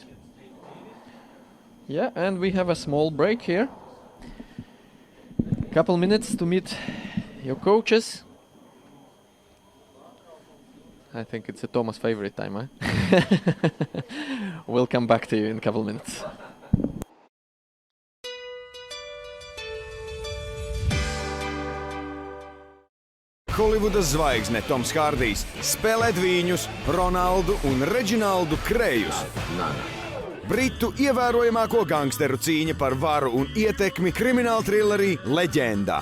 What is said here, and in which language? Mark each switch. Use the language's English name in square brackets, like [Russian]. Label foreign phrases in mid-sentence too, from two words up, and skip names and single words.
[English] Yeah, and we have a small break here. Couple minutes to meet your coaches. I think it's a Thomas' favorite time, huh? We'll come back to you in a couple minutes. [Latvian] Holivudas zvaigzne Toms Hārdijs spēlē dvīņus Ronaldu un Reģinaldu Krejus. Britu ievērojamāko gangsteru cīņa par varu un ietekmi krimināla trilerī Leģendā.